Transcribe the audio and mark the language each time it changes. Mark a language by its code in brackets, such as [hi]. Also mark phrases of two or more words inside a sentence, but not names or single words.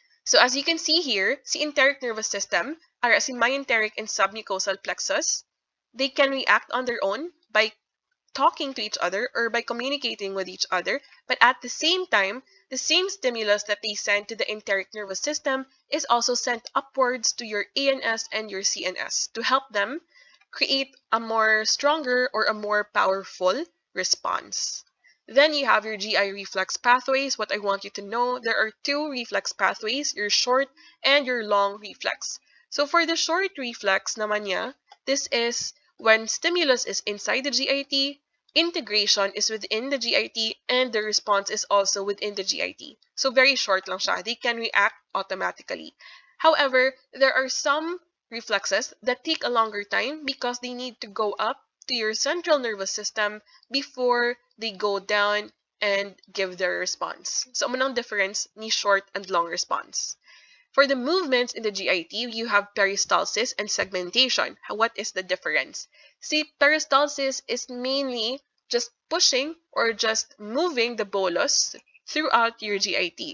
[en] So as you can see here, si enteric nervous system, or si myenteric and submucosal plexus, they can react on their own by talking to each other or by communicating with each other, but at the same time, the same stimulus that they send to the enteric nervous system is also sent upwards to your ANS and your CNS to help them create a more stronger or a more powerful response. Then you have your GI reflex pathways. What I want you to know, there are two reflex pathways, your short and your long reflex. So for the short reflex [tl] naman niya, [en] this is when stimulus is inside the GIT, integration is within the GIT, and the response is also within the GIT. So very short [tl] lang siya. [en] They can react automatically. However, there are some reflexes that take a longer time because they need to go up to your central nervous system before they go down and give their response. So, [tl] ano ang difference ni [en] short and long response? For the movements in the GIT, you have peristalsis and segmentation. What is the difference? See, peristalsis is mainly just pushing or just moving the bolus throughout your GIT.